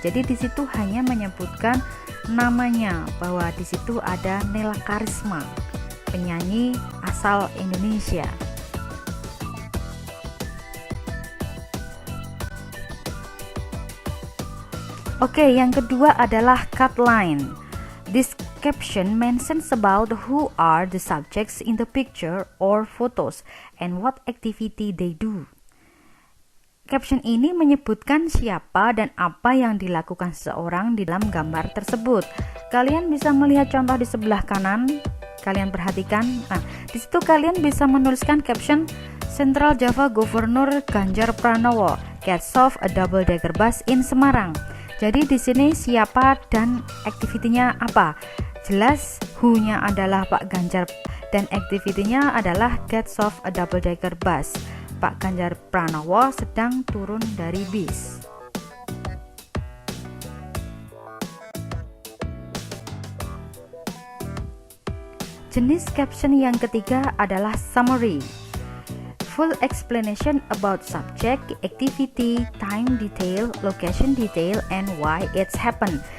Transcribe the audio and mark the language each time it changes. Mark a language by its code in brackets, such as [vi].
[id] Jadi di situ hanya menyebutkan namanya, bahwa di situ ada Nela Karisma, penyanyi asal Indonesia. Oke, yang kedua adalah cut line. [en] This caption mentions about who are the subjects in the picture or photos and what activity they do. [id] Caption ini menyebutkan siapa dan apa yang dilakukan seseorang di dalam gambar tersebut. Kalian bisa melihat contoh di sebelah kanan. Kalian perhatikan. Nah, di situ kalian bisa menuliskan caption [en] Central Java Governor Ganjar Pranowo gets off a double-decker bus in Semarang. [id] Jadi di sini siapa dan aktivitinya apa? Jelas who-nya adalah Pak Ganjar dan aktivitinya adalah [en] gets off a double-decker bus. [id] Pak Ganjar Pranowo sedang turun dari bis. Jenis caption yang ketiga adalah summary. [en] Full explanation about subject, activity, time detail, location detail, and why it's happened.